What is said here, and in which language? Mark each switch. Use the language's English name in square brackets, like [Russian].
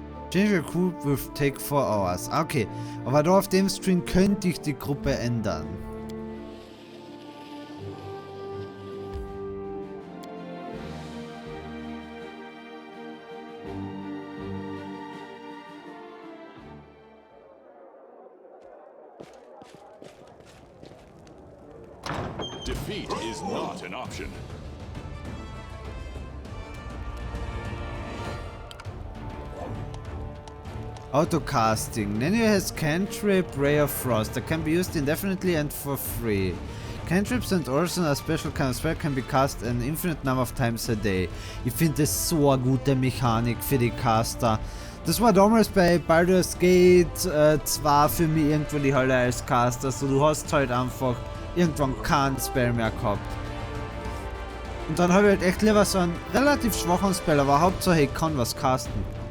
[English] Change your group will take 4 hours. [German] Okay, aber da auf dem Screen könnte ich die Gruppe ändern. [English] Defeat is not an option. Autocasting. Nenio has cantrip Ray of Frost that can be used indefinitely and for free. Cantrips and also a special kind of spell can be cast an infinite number of times a day. [German] Ich finde das so eine gute Mechanik für die Caster. Das war damals bei Baldur's Gate 2 für mich irgendwo die Hölle als Caster. So, du hast halt einfach irgendwann keinen Spell mehr gehabt. Und dann habe ich halt echt lieber so einen relativ schwachen Spell, aber Hauptsache ich kann was casten.